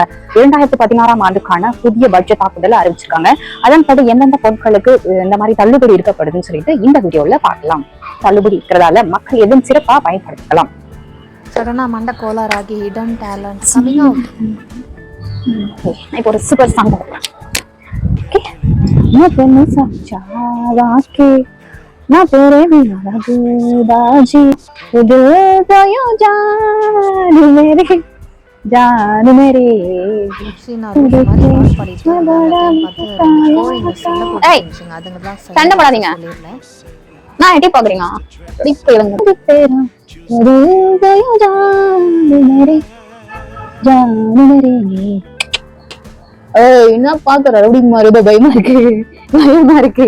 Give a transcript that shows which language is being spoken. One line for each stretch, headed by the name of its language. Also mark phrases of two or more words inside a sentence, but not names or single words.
Tamil: 2016 ஆண்டுக்கான புதிய பட்ஜெட் தாக்குதலை அறிவிச்சிருக்காங்க. அதன்படி எந்தெந்த பொருட்களுக்கு இந்த மாதிரி தள்ளுபடி இருக்கப்படுதுன்னு சொல்லிட்டு இந்த வீடியோல பார்க்கலாம். தள்ளுபடி இருக்கிறதால மக்கள் எதுவும் சிறப்பா பயன்படுத்தலாம். சடனா மண்ட கோளாராகி
English: hidden talent coming out.
Tamil: இப்போ ஒரு
English: super song
Hindi: ना तेरे बिना बाजी दिल गयो जान मेरे
Tamil: சண்டை போடாதீங்க. நான் எட்டி பாக்குறீங்க என்ன பாக்குற அப்படிமா ரொம்ப பயமா இருக்கு.